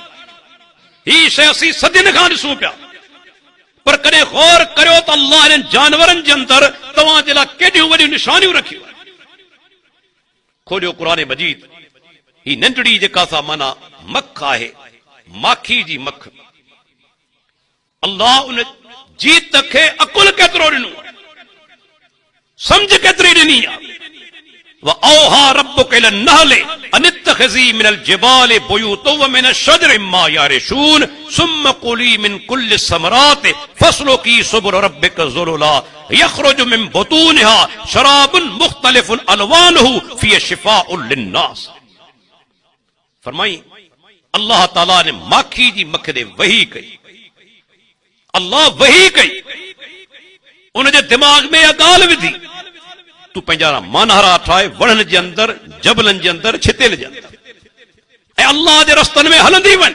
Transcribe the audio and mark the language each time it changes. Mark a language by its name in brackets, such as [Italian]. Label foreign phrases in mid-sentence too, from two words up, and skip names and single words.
[Sindhi] ही शइ असीं सदियुनि खां ॾिसूं पिया, पर कॾहिं गौर करियो त अल्लाह हिननि जानवरनि जे अंदर तव्हांजे लाइ केॾियूं वॾियूं निशानियूं रखियूं। खोलियो क़ुरान मजीद, ही नंढड़ी जेका सा माना मख आहे, माखी जी मख, अल्लाह उन जीत खे अकुल केतिरो ॾिनो, समझ केतिरी ॾिनी आहे। [Arabic] وَأَوْحَى رَبُّكَ إِلَى النَّحْلِ أَنِ اتَّخِذِي مِنَ الْجِبَالِ بُيُوتًا وَمِنَ الشَّجَرِ مَّا يَعْرِشُونَ ثُمَّ كُلِي مِنْ كُلِّ الثَّمَرَاتِ فَاسْلُكِي سُبُلَ رَبِّكَ ذُلُلًا يَخْرُجُ مِنْ بُطُونِهَا شَرَابٌ مُخْتَلِفٌ أَلْوَانُهُ فِيهِ شِفَاءٌ لِلنَّاسِ۔ [Sindhi] फरमाई अल्लाह ताला ने माखी जी मख दे वही कई, अल्लाह वही कई, उनजे दिमाग़ में इहा ॻाल्हि विधी, तू पंहिंजा मानहरा ठाहे वणनि जे अंदर, जबलनि जे अंदर, छितेल जे अंदर, ऐं अल्लाह जे रस्तनि में हलंदी वञ।